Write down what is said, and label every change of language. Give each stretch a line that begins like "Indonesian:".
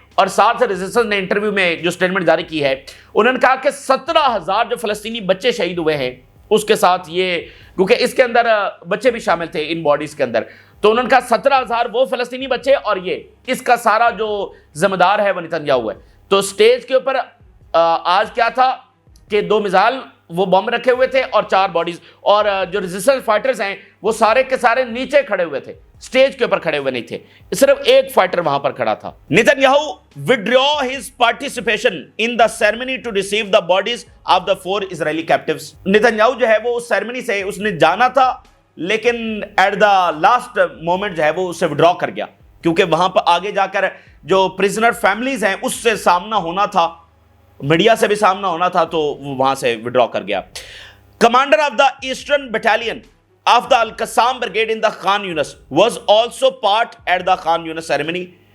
Urdu: اور ساتھ ریزسٹنس نے انٹرویو میں جو سٹیٹمنٹ جاری کی ہے انہوں نے کہا کہ 17,000 جو فلسطینی بچے شہید ہوئے ہیں اس کے ساتھ یہ, کیونکہ اس کے اندر بچے بھی شامل تھے ان باڈیز کے اندر, تو انہوں نے کہا 17,000 وہ فلسطینی بچے اور یہ اس کا سارا جو ذمہ دار ہے وہ نیتنیاہو ہے. تو سٹیج کے اوپر آج کیا تھا کہ 2 میزائل وہ بم رکھے ہوئے تھے اور 4 باڈیز, اور جو ریزسٹنس فائٹرز ہیں وہ سارے کے سارے نیچے کھڑے ہوئے تھے, سٹیج کے اوپر کھڑے ہوئے نہیں تھے. صرف ایک فائٹر وہاں پر کھڑا تھا.
English: Netanyahu withdraw his participation in the ceremony to receive the bodies of the 4 Israeli captives.
Urdu: نیتنیاہو جو ہے وہ اس سیرمنی سے اس نے جانا تھا لیکن
English: at the last moment
Urdu: جو ہے وہ اسے withdraw کر گیا کیونکہ وہاں پر آگے جا کر جو پریزنر فیملیز ہیں اس سے سامنا ہونا تھا, میڈیا سے بھی سامنا ہونا تھا, تو وہ وہاں سے وڈرا کر گیا.
English: Commander of the eastern battalion of the al Qassam brigade in the Khan Younis was also part at the Khan Younis ceremony.